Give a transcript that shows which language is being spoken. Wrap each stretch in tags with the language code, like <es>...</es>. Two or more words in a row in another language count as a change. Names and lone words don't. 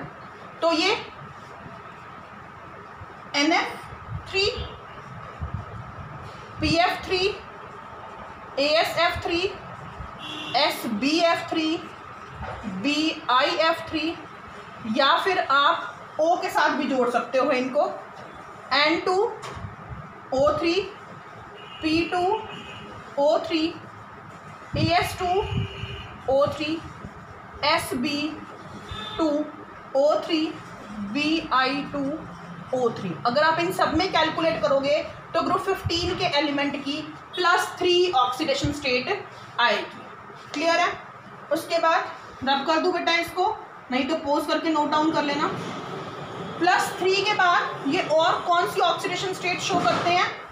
<hi>तो ये NF3 PF3 ASF3 SBF3 BIF3 या फिर आप O के साथ भी जोड़ सकते हो इनको. N2O3 P2O3 AS2O3 SB2O3 BI2O3. अगर आप इन सब में कैलकुलेट करोगे तो ग्रुप 15 के एलिमेंट की +3</hi> <en>oxidation state</en> <hi>आएगी. क्लियर है? उसके बाद रब कर दूं बेटा इसको, नहीं तो पोज करके</hi> <en>note down</en> <hi>कर लेना. +3 के बाद ये और कौन सी</hi> <en>oxidation state show</en> <hi>करते हैं?</hi>